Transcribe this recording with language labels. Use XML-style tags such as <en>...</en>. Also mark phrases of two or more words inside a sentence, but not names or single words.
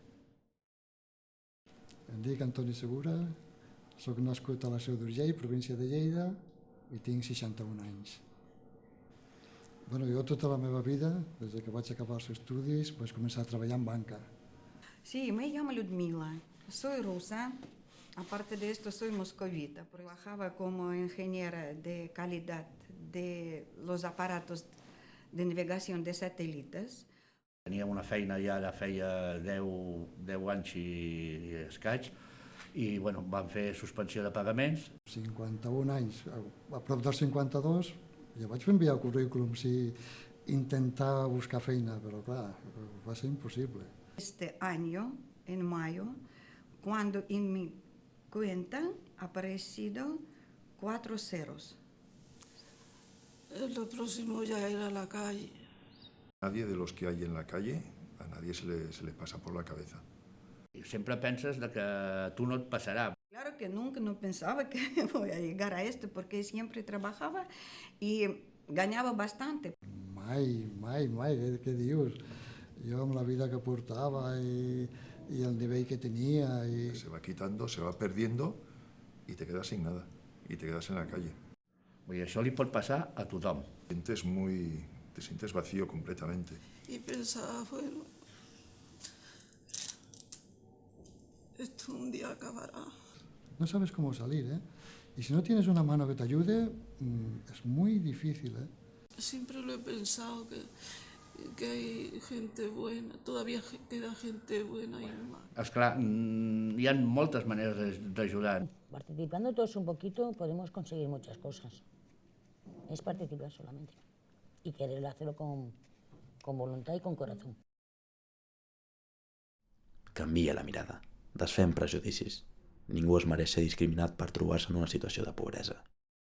<ca>Em dic Antoni Segura, soc nascut a la Seu d'Urgell, província de Lleida, i tinc 61 anys. Jo tota la meva vida, des que vaig acabar els estudis, vaig començar a treballar en banca.</ca> <es>Sí, me llamo Ludmila, soy rusa. Aparte de esto, soy moscovita. Trabajaba como ingeniera de calidad de los aparatos de navegación de satélites.</es> <ca>Tenia una feina ja de feia 10 anys i escaig, i van fer suspensió de pagaments. 51 anys, a prop dels 52, ja vaig enviar currículums i intentar buscar feina, però clar, va ser impossible.</ca> <es>Este año, en mayo, cuando en mi cuenta ha aparecido 4 ceros. Lo próximo ya era la calle. Nadie de los que hay en la calle, a nadie se le pasa por la cabeza.</es> <ca>Sempre penses que tu no et passarà.</ca> <es>Claro que nunca no pensaba que voy a llegar a esto, porque siempre trabajaba y ganaba bastante.</es> <ca>Mai, què dius? Jo amb la vida que portava i el nivell que tenia...</ca> <es>Se va quitando, se va perdiendo y te quedas sin nada, y te quedas en la calle.</es> <ca>Això li pot passar a tothom.</ca> <es>Te sientes vacío completamente. Y pensaba, bueno, esto un día acabará. No sabes cómo salir, ¿eh? Y si no tienes una mano que te ayude, es muy difícil, ¿eh? Siempre lo he pensado, que hay gente buena, todavía queda gente buena y más.</es> <ca>Esclar, hi ha moltes maneres d'ajudar.</ca> <es>Participando todos un poquito podemos conseguir muchas cosas. Es participar solamente y querer hacerlo con voluntad y con corazón.</es> <ca>Canvia la mirada. Desfem prejudicis. Ningú es mereix ser discriminat per trobar-se en una situació de pobresa.</ca>